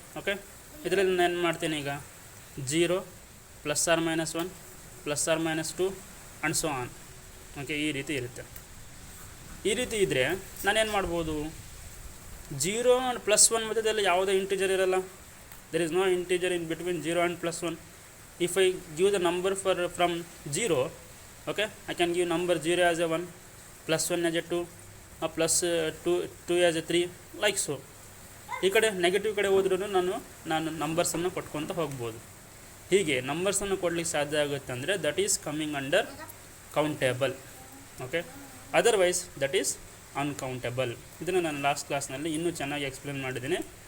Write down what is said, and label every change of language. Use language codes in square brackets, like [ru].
[kn] Okay, ಇದರಲ್ಲಿ ನಾನು ಏನು ಮಾಡ್ತೀನಿ ಈಗ 0 +or-1 +or-2 [en] And so on. [kn] Okay, ಈ ರೀತಿ ಇರುತ್ತೆ. ಈ ರೀತಿ ಇದ್ದರೆ ನಾನೇನು ಮಾಡ್ಬೋದು? 0 and +1 ಮಧ್ಯದಲ್ಲಿ ಯಾವುದೇ ಇಂಟೀಜರ್ ಇರಲ್ಲ. [en] There is no integer in between 0 and +1. If I give the number from 0, okay, I can give number 0 as a 1, +1 as a 2, +2 as a 3, like so. [kn] ಈ ಕಡೆ ನೆಗೆಟಿವ್ ಕಡೆ ಹೋದ್ರೂ ನಾನು ನಂಬರ್ಸನ್ನು ಕೊಟ್ಕೊತ ಹೋಗ್ಬೋದು. ಹೀಗೆ ನಂಬರ್ಸನ್ನು ಕೊಡಲಿಕ್ಕೆ ಸಾಧ್ಯ ಆಗುತ್ತೆ ಅಂದರೆ [en] That is coming under countable. [kn] Okay, [en] Otherwise that is uncountable. [kn] ಇದನ್ನು ನಾನು ಲಾಸ್ಟ್ ಕ್ಲಾಸ್ನಲ್ಲಿ ಇನ್ನೂ ಚೆನ್ನಾಗಿ ಎಕ್ಸ್ಪ್ಲೇನ್ ಮಾಡಿದ್ದೀನಿ.